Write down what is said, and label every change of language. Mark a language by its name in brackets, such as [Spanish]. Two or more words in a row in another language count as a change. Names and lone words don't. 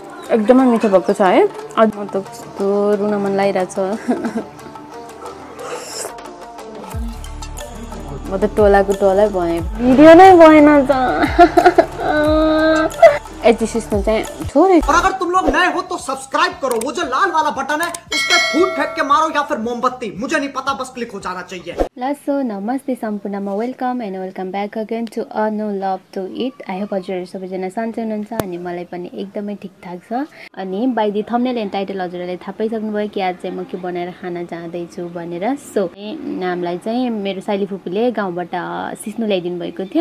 [Nepali] एकदमै मिठो भएको छ है। अझ म त कस्तो रुन मन लागिरहेछ। म त टोलाको टोलै भएँ, भिडियो नै भएन त। यति सिस्नु चाहिँ थोरै। [Hindi] और अगर तुम लोग नए हो तो सब्सक्राइब करो, वो जो लाल वाला बटन है उस पर फूट फेंक के मारो या फिर मोमबत्ती, मुझे नहीं पता, बस क्लिक हो जाना चाहिए। [Nepali] सो नमस्ते सम्पूर्णमा [English] welcome and welcome back again to a no love to it. I hope [Nepali] हजुरहरू सबैजना सन्चै हुनुहुन्छ अनि मलाई पनि एकदमै ठिकठाक छ। अनि [English] by the thumbnail and title [Nepali] हजुरहरूले थाहा पाइसक्नुभयो कि आज चाहिँ म के बनाएर खान जाँदैछु भनेर। सो नामलाई चाहिँ मेरो साइली फुपूले गाउँबाट सिस्नु ल्याइदिनु भएको थियो।